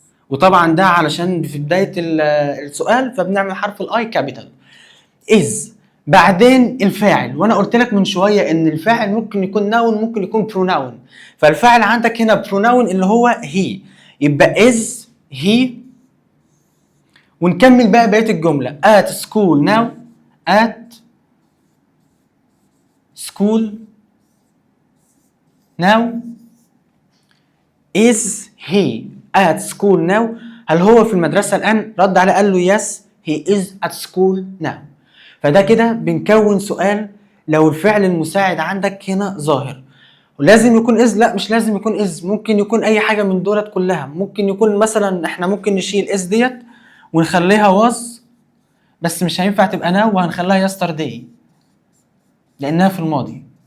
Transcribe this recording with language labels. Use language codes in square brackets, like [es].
[ar] وطبعا ده علشان في بدايه السؤال فبنعمل حرف الاي كابيتال از. بعدين الفاعل، وانا قلت لك من شويه ان الفاعل ممكن يكون ناون ممكن يكون بروناون. فالفاعل عندك هنا بروناون اللي هو هي، يبقى [en] Is هي. [ar] ونكمل بقى بقيه الجمله [en] at school now، at school now is he at school now. [ar] هل هو في المدرسه الان؟ رد عليه قال له [en] yes he is at school now. [ar] فده كده بنكون سؤال لو الفعل المساعد عندك هنا ظاهر. ولازم يكون از؟ لا مش لازم يكون از، ممكن يكون اي حاجه من دولت كلها. ممكن يكون مثلا احنا ممكن نشيل از ديت ونخليها was، بس مش هينفع تبقى now، وهنخليها yesterday لانها في الماضي.